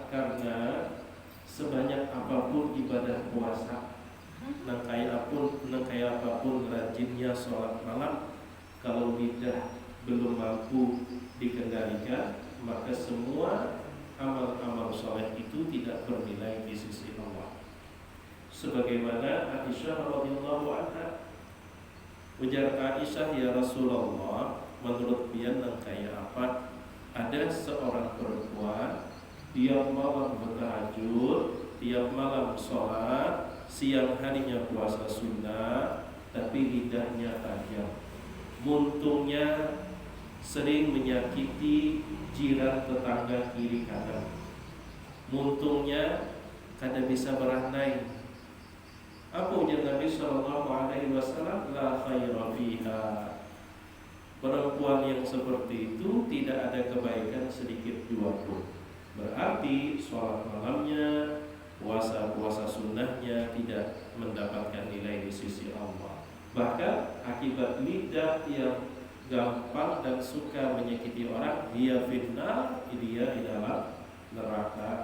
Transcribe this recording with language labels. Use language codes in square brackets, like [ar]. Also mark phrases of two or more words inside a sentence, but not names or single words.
[id] Karena sebanyak apapun ibadah puasa, nangkaya apapun rajinnya sholat malam, kalau lidah belum mampu dikendalikan, maka semua amal-amal soleh itu tidak bernilai di sisi Allah. Sebagaimana Aisyah [ar] رضي الله عنها, [bjn] ujar Aisyah, ya Rasulullah, menurut pian nangkaya apa? [id] Ada seorang perempuan tiap malam bertahajud, tiap malam sholat, siang harinya puasa sunnah, tapi lidahnya tajam, muntungnya sering menyakiti jiran tetangga kiri kanan, muntungnya kada bisa beranai. Apa ujar Nabi [ar] صلى الله عليه وسلم? لا خير فيها. [id] Perempuan yang seperti itu tidak ada kebaikan sedikit jua pun. Berarti sholat malamnya, puasa sunnahnya tidak mendapatkan nilai di sisi Allah. Bahkan akibat lidah yang gampang dan suka menyakiti orang, dia fitnah, dia di dalam neraka.